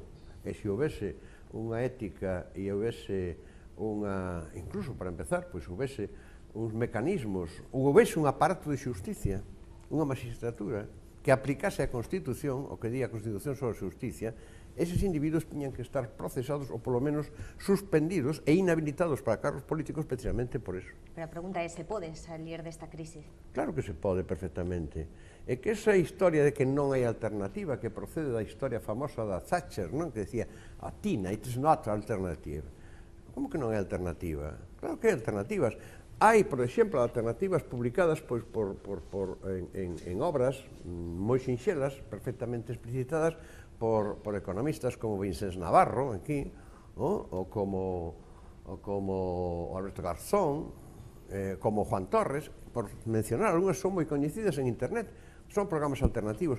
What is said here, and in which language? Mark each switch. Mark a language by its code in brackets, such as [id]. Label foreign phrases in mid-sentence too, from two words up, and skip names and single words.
[gl] E se houvese unha ética e houvese unha, incluso para empezar, pois houvese uns mecanismos, ou houvese un aparato de xusticia, unha magistratura, que aplicase a Constitución, o que di a Constitución sobre a xusticia, eses individuos tiñan que estar procesados ou polo menos suspendidos e inhabilitados para cargos políticos precisamente por eso. Pero a pregunta é, se pode salir desta crise? Claro que se pode perfectamente. É que esa historia de que non hai alternativa, que procede da historia famosa da Thatcher, non? Que decía, a Tina, [en] it is not alternative. [gl] Como que non hai alternativa? Claro que hai alternativas. Hai, por exemplo, alternativas publicadas en obras moi sinxelas, perfectamente explicitadas, por economistas como Vicens Navarro, aquí, ou como Alberto Garzón, como Juan Torres, por mencionar algunhas, son moi coñecidas en internet, son programas alternativos.